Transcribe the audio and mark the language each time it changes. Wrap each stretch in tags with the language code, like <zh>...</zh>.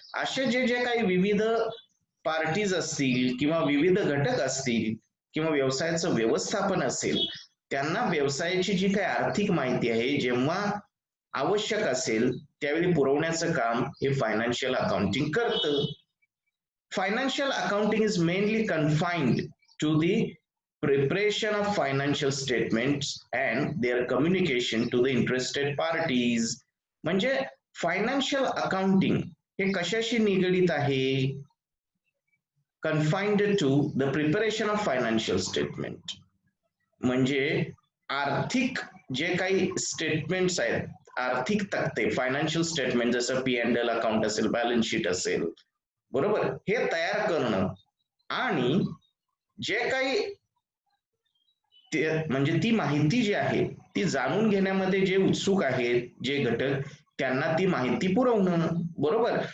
<mr>असे जे जे काही विविध पार्टीज असतील किंवा विविध घटक असतील किंवा व्यवसायाचं व्यवस्थापन असेल, त्यांना व्यवसायाची जी काही आर्थिक माहिती आहे जेव्हा आवश्यक असेल त्यावेळी पुरवण्याचं काम हे फायनान्शियल अकाउंटिंग करतं.</mr> <en>Financial accounting is mainly confined to the preparation of financial statements and their communication to the interested parties.</en> <mr>म्हणजे फायनान्शियल अकाउंटिंग हे कशाशी निगडित आहे,</mr> <en>Confined to the preparation of financial statement.</en> <mr>म्हणजे आर्थिक जे काही स्टेटमेंट्स आहेत, आर्थिक तक्ते, फायनान्शियल स्टेटमेंट जसं P&L अकाउंट असेल, बॅलन्स शीट असेल, बरोबर, हे तयार करणं आणि जे काही म्हणजे ती माहिती जी आहे ती जाणून घेण्यामध्ये जे उत्सुक आहेत जे घटक, त्यांना ती माहिती पुरवणं, बरोबर.</mr>